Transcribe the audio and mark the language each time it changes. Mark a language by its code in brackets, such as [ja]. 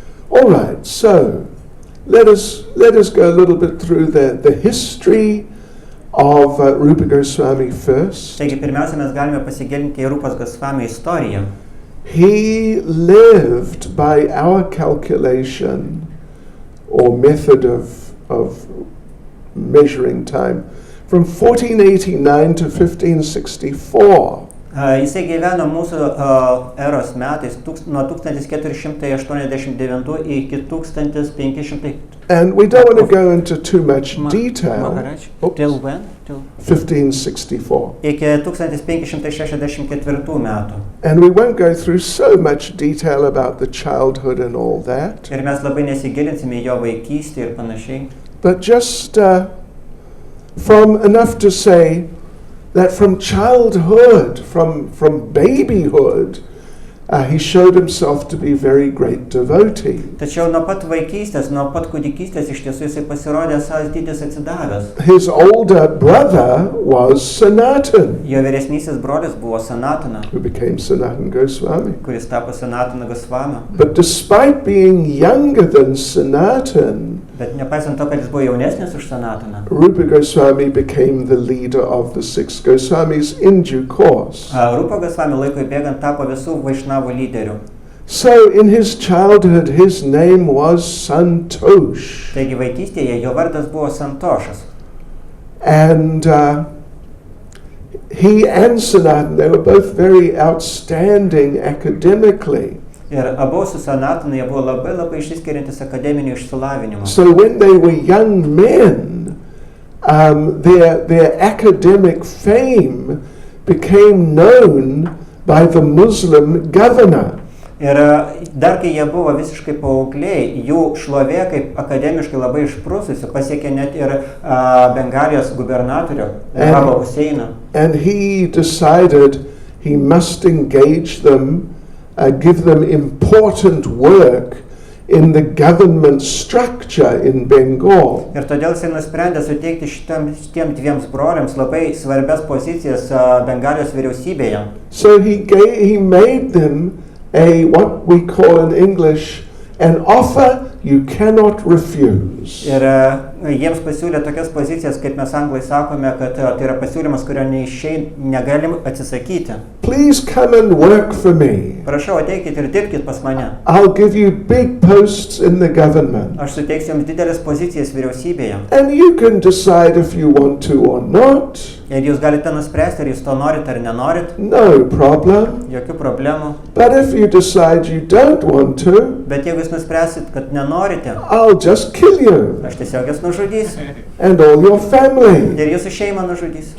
[en] All right, so let us go a little bit through the history of Rupa Goswami first. [lt] Taigi pirmiausia, mes galime pasigilinti į Rupas Goswami istoriją. [en] He lived, by our calculation or method of measuring time, from 1489 to 1564. [lt] Jisai gyveno mūsų eros metais nuo 1489 iki 1500. [en] And we don't want to go into too much detail. Till when? Till 1564. [lt] Iki 1564 metų. [en] And we won't go through so much detail about the childhood and all that. [lt] Ir mes labai nesigilinsime į jo vaikystę ir panašiai. [en] But just from enough to say that from childhood, from babyhood, he showed himself to be a very great devotee. [lt] Tačiau nuo pat vaikystės, nuo pat kūdikystės iš tiesų jisai pasirodė savas didis atsidavęs. [en] His older brother was Sanatan, [lt] Jo vyresnysis brolis buvo Sanatana, [en] who became Sanatan Goswami. [lt] kuris tapo Sanatana Goswami. [en] But despite being younger than Sanatan, [lt] Bet nepaisant to, kad jis buvo jaunesnis už Sanataną, [en] Rupa Goswami became the leader of the six Goswamis in due course. [lt] Rupa Goswami laikui bėgant tapo visų Vaisnavų lyderių. [en] So in his childhood, his name was Santosh. [lt] Taigi vaikystėje jo vardas buvo Santošas. [en] And he and Sanatan, they were both very outstanding academically. [lt] Ir abu su Sanatana jie buvo labai išsiskiriantis akademiniu išsilavinimu. [en] So when they were young men, their academic fame became known by the Muslim governor. [lt] Ir dar kai jie buvo visiškai paaugliai, jų šlovė kaip akademiškai labai išprususi pasiekė net ir Bengalijos gubernatorių Baba Huseiną. [en] And he decided he must engage them, give them important work in the government structure in Bengal. [lt] Ir todėl jisai nusprendė suteikti šitiem dviems broliams labai svarbias pozicijas Bengalijos vyriausybėje. [en] So he made them what we call in English an offer you cannot refuse. [lt] Ir jiems pasiūlė tokias pozicijas, kaip mes anglai sakome, kad tai yra pasiūlymas, kurio negalim atsisakyti. [en] Please come and work for me. [lt] Prašau, ateikit ir dirbkit pas mane. [en] I'll give you big posts in the government. [lt] Aš suteiksiu jums didelės pozicijas vyriausybėje. [en] And you can decide if you want to or not. [lt] Ir jūs galite nuspręsti, ar jūs to norit ar nenorit. [en] No problem. [lt] Jokių problemų. [en] But if you decide you don't want to, [lt] Bet jeigu jūs nuspręsit, kad nenorite, [en] I'll just kill you [lt] aš tiesiog jūs nužudysiu. [en] and all your family. [lt] Ir jūsų šeimą nužudysiu.